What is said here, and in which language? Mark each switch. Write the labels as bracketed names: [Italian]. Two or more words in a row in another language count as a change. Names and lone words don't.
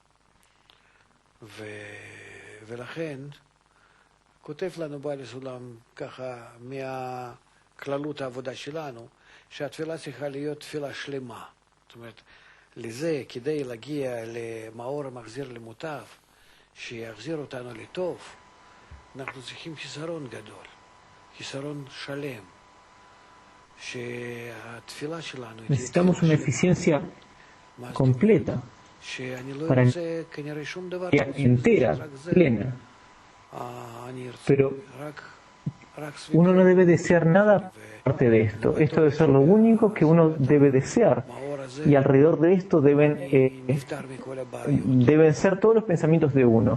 [Hebrew] ולכן כותב לנו בעל הסולם ככה מהכללות העבודה שלנו, שהתפילה צריכה להיות תפילה שלמה. זאת אומרת, לזה, כדי להגיע למאור המחזיר למוטב, שיחזיר אותנו לטוב, אנחנו צריכים חיסרון גדול, חיסרון שלם, שהתפילה שלנו... [Spanish] Necesitamos una eficiencia completa, para entera, plena. Pero uno no debe desear nada aparte de esto. Esto debe ser lo único que uno debe desear. Y alrededor de esto deben ser todos los pensamientos de uno.